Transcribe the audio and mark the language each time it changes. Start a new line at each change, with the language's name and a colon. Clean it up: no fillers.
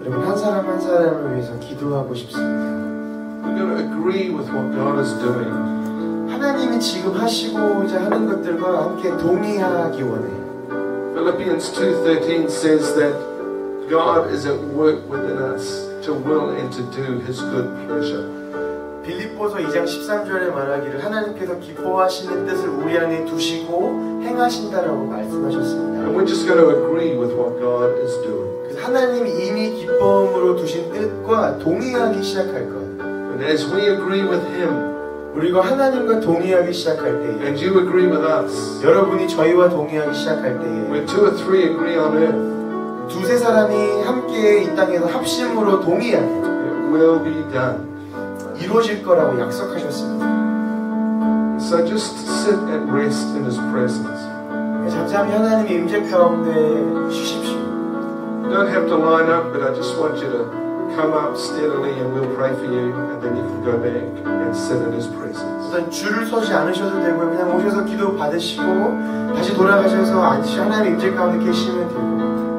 Korean: 여러분 한 사람 한 사람을 위해서 기도하고 싶습니다.
English: We're going to agree with what God is doing.
Korean: 하나님이 지금 하시고자 하는 것들과 함께 동의하기 원해요.
English: Philippians 2:13 says that God is at work within us to will and to do His good pleasure.
Korean: 빌립보서 2장 13절에 말하기를 하나님께서 기뻐하시는 뜻을 우리 안에 두시고 행하신다라고 말씀하셨습니다.
English: And we're just going to agree with what God is doing.
Korean: 그래서 하나님이 이미 기뻐함으로 두신 뜻과 동의하기 시작할 것.
English: And as we agree with Him,
Korean: 우리가 하나님과 동의하기 시작할 때에
English: and you agree with us,
Korean: 여러분이 저희와 동의하기 시작할 때에
English: when 2 or 3 agree on earth,
Korean: 두세 사람이 함께 이 땅에서 합심으로 동의하면
English: it will be done.
Korean: 이루어질 거라고 약속하셨습니다.
English: So just sit and rest in His presence.
Korean: 잠잠히 하나님의 임재 가운데 쉬십시오.
English: You don't have to line up, but I just want you to come up steadily and we'll pray for you, and then you can go back and sit in His presence.
Korean: 어떤 줄을 서지 않으셔도 되고요. 그냥 오셔서 기도 받으시고 다시 돌아가셔서 앉으시 하나님의 임재 가운데 계시면 되고